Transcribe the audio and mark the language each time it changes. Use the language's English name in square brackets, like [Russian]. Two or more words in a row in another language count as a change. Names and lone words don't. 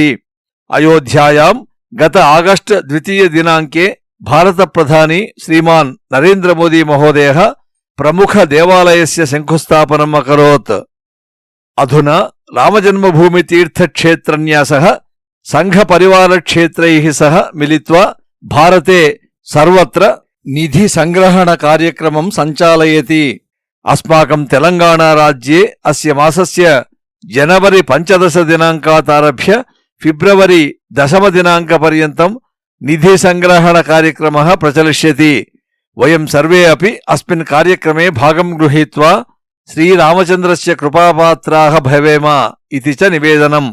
[Sanskrit] అయోధ్యాయాం గత ఆగస్ట్ 2 దినాంకే భారత ప్రధాని శ్రీమాన్ నరేంద్ర మోదీ మహోదయः ప్రముఖ దేవాలయస్య శంకుస్థాపనం అకరోత్. అధునా రామజన్మభూమి తీర్థక్షేత్రన్యాసः సంఘ పరివార క్షేత్రైః సహ మిలిత్వా భారతే సర్వత్ర నిధి సంగ్రహణ కార్యక్రమం సంచాలయతి. अस्माकं तेलंगाणाराज्ये अस्य मासस्य जनवरी 15 दिनाङ्कादारभ्य फिब्रवरी 10 दिनाङ्कपर्यन्तं निधिसङ्ग्रहणकार्यक्रमः प्रचलिष्यति। वयं सर्वे अपि अस्मिन् कार्यक्रमे भागं गृहीत्वा श्रीरामचन्द्रस्य कृपापात्राः भवेम इति च निवेदनम्।